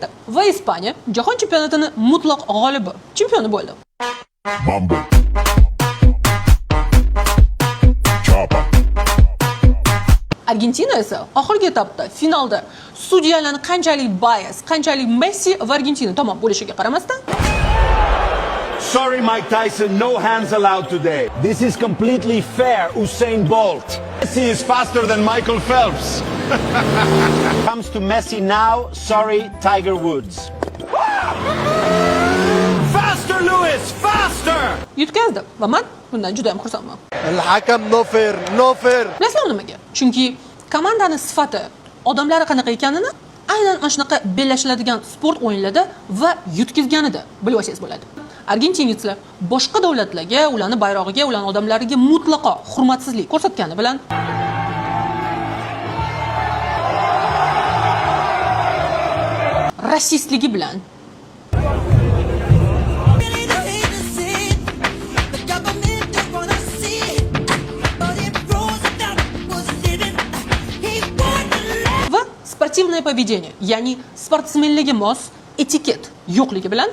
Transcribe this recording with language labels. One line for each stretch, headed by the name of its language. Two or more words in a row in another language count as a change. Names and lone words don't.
Uzbek: Va Ispaniya jahon chempionatining mutlaq g'olibi, chempioni bo'ldi. Mambo. Chapa. Argentina esa oxirgi etapda finalda sudyalarning qanchalik bias, qanchalik Messi va Argentina tomon bo'lishiga qaramasdan
English: Sorry, Mike Tyson, no hands allowed today. This is completely fair, Usain Bolt. Messi is faster than Michael Phelps. Comes to Messi now, sorry, Tiger Woods. Faster, Lewis, faster!
Uzbek: yutqazdi va men bundan juda ham xursandman.
English: الحكم no fair.
Uzbek: Bilasizmi nimaga? Chunki komandaning sifati, odamlari qanaqa ekanini aynan ana shunaqa bellashiladigan sport o'yinlarida va yutqizganida bilib olsangiz bo'ladi. Argentinliklar boshqa davlatlarga, ularning bayrog'iga, ularning odamlariga mutlaqo hurmatsizlik ko'rsatgani bilan rasistligi bilan va
Russian: спортивное поведение,
Uzbek: ya'ni sportsmenlarga mos etiket yo'qligi bilan